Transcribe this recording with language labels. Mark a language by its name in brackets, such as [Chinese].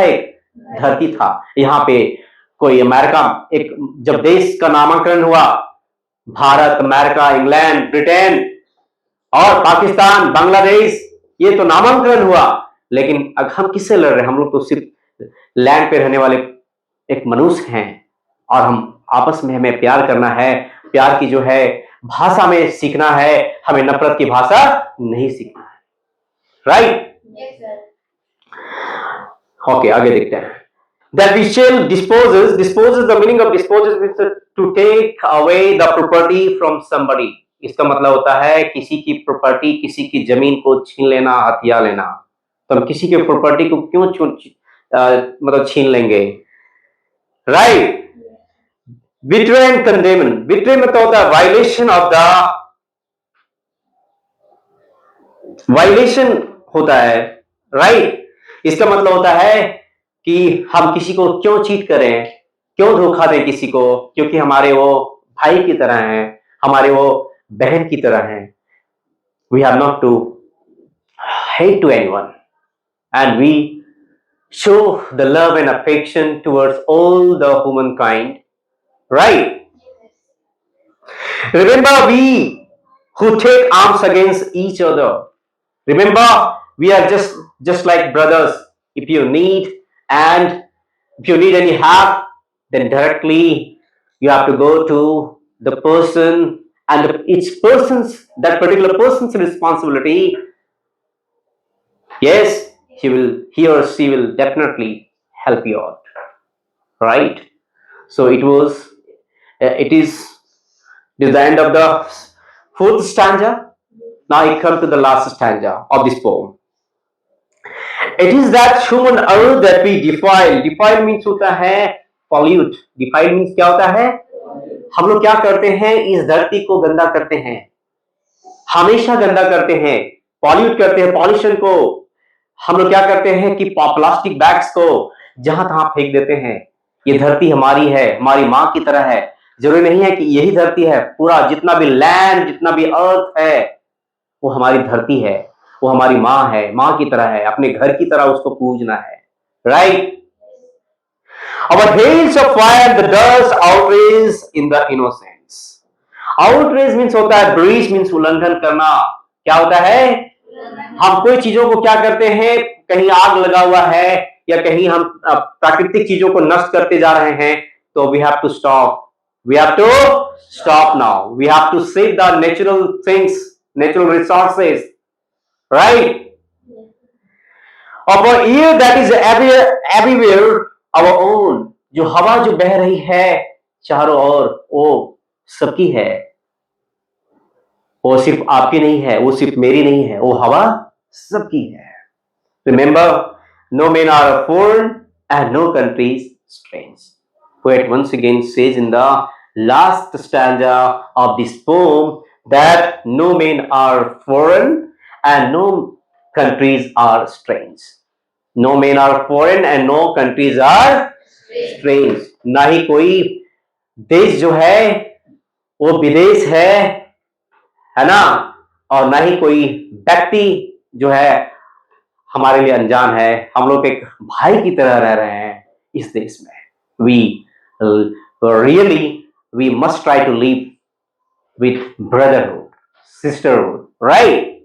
[Hindi] एक धरती था. यहाँ पे कोई अमेरिका, एक जब देश का नामांकन हुआ, भारत, अमेरिका, इंग्लैंड, ब्रिटेन और पाकिस्तान, बांग्लादेश, ये तो नामांकन हुआ, लेकिन अब हम किससे लड़ रहे हैं? हम लोग तो सिर्फ लैंड पे रहने वाले एक मनुष्य हैं, और हम आपस में हमें प्यार करना है. प्यार की जो है भाषा में सीखना है, हमें नफरत की भाषा नहीं सीखना है. [English] Right? Yes, sir. [Hindi] ओके, आगे देखते हैं. [English] That we shall disposes, the meaning of disposes is to take away the property from somebody. [Hindi] इसका मतलब होता है किसी की प्रॉपर्टी, किसी की जमीन को छीन लेना, हथिया लेना. तो हम किसी की प्रॉपर्टी को क्यों मतलब छीन लेंगे? [English] Right? Betray and condemn. [Hindi] Betray मतलब होता है [English] violation of the, [Hindi] वायलेशन होता है. राइट? इसका मतलब होता है कि हम किसी को क्यों चीट करें, क्यों धोखा दें किसी को, क्योंकि हमारे वो भाई की तरह हैं, हमारे वो बहन की तरह हैं. [English] We have not to hate to anyone, and we show the love and affection towards all the humankind. Right? Remember, we who take arms against each other. Remember, we are just like brothers. If you need any help, then directly you have to go to the person, and that particular person's responsibility. Yes, he or she will definitely help you out. Right? So it is the end of the fourth stanza. Now I come to the last stanza of this poem. It is that human earth that we defile. Defile means होता है pollute. Defile means [Hindi] क्या होता है? हम लोग क्या करते हैं? इस धरती को गंदा करते हैं, हमेशा गंदा करते हैं, पॉल्यूट करते हैं. पॉल्यूशन को हम लोग क्या करते हैं कि प्लास्टिक बैग्स को जहां तहां फेंक देते हैं. ये धरती हमारी है, हमारी माँ की तरह है. जरूरी नहीं है कि यही धरती है, पूरा जितना भी लैंड, जितना भी अर्थ है, वो हमारी धरती है, वो हमारी माँ है, माँ की तरह है. अपने घर की तरह उसको पूजना है. Right? [English] Our hails of fire, the dust outrages in the innocence. Outrage means होता है breach means [Hindi] उल्लंघन करना. क्या होता है? हम कोई चीजों को क्या करते हैं, कहीं आग लगा हुआ है या कहीं हम प्राकृतिक चीजों को नष्ट करते जा रहे हैं, तो [English] We have to stop. We have to stop now. We have to save the natural things, natural resources, right? Of a air that is everywhere our own. [Hindi] जो हवा जो बह रही है चारों ओर, वो सबकी है. वो सिर्फ आपकी नहीं है, वो सिर्फ मेरी नहीं है, वो हवा सबकी है. [English] Remember, no men are foreign and no country is strange. Poet once again says in the last stanza of this poem that no men are foreign and no countries are strange. No men are foreign and no countries are strange. [Hindi] ना ही कोई देश जो है वो विदेश है ना, और ना ही कोई व्यक्ति जो है हमारे लिए अनजान है. हम लोग एक भाई की तरह रह रहे हैं इस देश में. [English] We must try to live with brotherhood, sisterhood, right?